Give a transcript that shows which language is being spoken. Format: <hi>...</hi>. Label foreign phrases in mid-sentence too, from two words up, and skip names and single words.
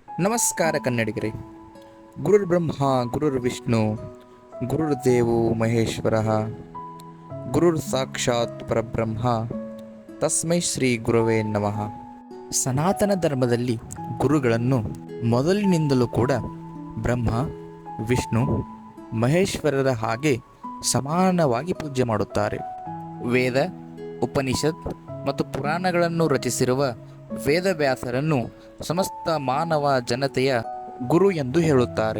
<kn>ನಮಸ್ಕಾರ ಕನ್ನಡಿಗರೇ.</kn> <sa>ಗುರುರ್ ಬ್ರಹ್ಮ ಗುರುರ್ ವಿಷ್ಣು ಗುರುರ್ದೇವೋ ಮಹೇಶ್ವರ ಗುರುರ್ ಸಾಕ್ಷಾತ್ ಪರಬ್ರಹ್ಮ ತಸ್ಮೈ ಶ್ರೀ ಗುರವೇ ನಮಃ.</sa> <kn>ಸನಾತನ ಧರ್ಮದಲ್ಲಿ ಗುರುಗಳನ್ನು ಮೊದಲಿನಿಂದಲೂ ಕೂಡ ಬ್ರಹ್ಮ, ವಿಷ್ಣು, ಮಹೇಶ್ವರರ ಹಾಗೆ ಸಮಾನವಾಗಿ ಪೂಜೆ ಮಾಡುತ್ತಾರೆ. ವೇದ, ಉಪನಿಷತ್ ಮತ್ತು ಪುರಾಣಗಳನ್ನು ರಚಿಸಿರುವ ವೇದವ್ಯಾಸರನ್ನು ಸಮಸ್ತ ಮಾನವ ಜನತೆಯ ಗುರು ಎಂದು ಹೇಳುತ್ತಾರೆ.</kn>